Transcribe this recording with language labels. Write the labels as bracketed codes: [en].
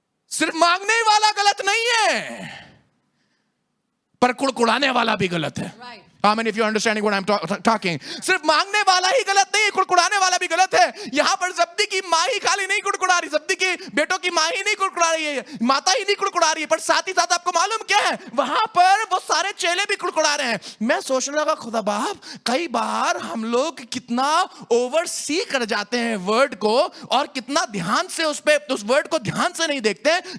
[hi] सिर्फ मांगने वाला गलत नहीं है, पर कुड़कुड़ाने वाला भी गलत है। [en] How many of you are understanding what I'm talking? [hi] सिर्फ मांगने वाला ही गलत नहीं है, कुड़कुड़ाने वाला भी गलत है। यहां पर जब्दी की मां ही खाली नहीं कुड़कुड़ा रही, जब्दी की बेटों की मां ही नहीं कुड़कुड़ा रही है, माता ही नहीं कुड़कुड़ा रही है, पर साथ ही साथ आपको मालूम क्या है, वहां पर वो सारे चेले भी कुड़कुड़ा रहे हैं। मैं सोचने लगा खुदा बाप, कई बार हम लोग कितना ओवरसी कर जाते हैं वर्ड को, और कितना ध्यान से उस वर्ड को ध्यान से नहीं देखते हैं।